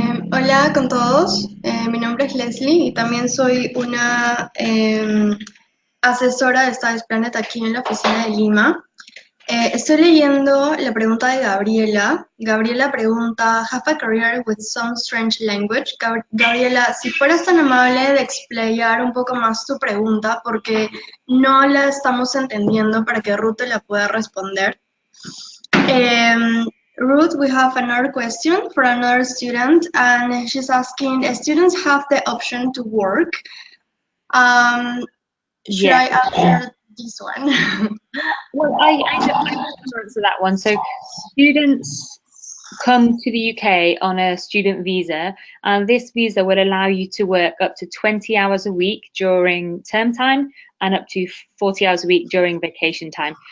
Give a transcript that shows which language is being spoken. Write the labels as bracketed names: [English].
[Spanish] Hola con todos, mi nombre es Leslie y también soy una asesora de Studies Planet aquí en la oficina de Lima. Estoy leyendo la pregunta de Gabriela. Gabriela pregunta, have a career with some strange language. Gabriela, si fueras tan amable de explayar un poco más tu pregunta, porque no la estamos entendiendo para que Ruth la pueda responder. [English] Ruth, we have another question for another student, and she's asking, students have the option to work. Should I answer this one? Well, I can answer that one. So students come to the UK on a student visa, and this visa will allow you to work up to 20 hours a week during term time and up to 40 hours a week during vacation time.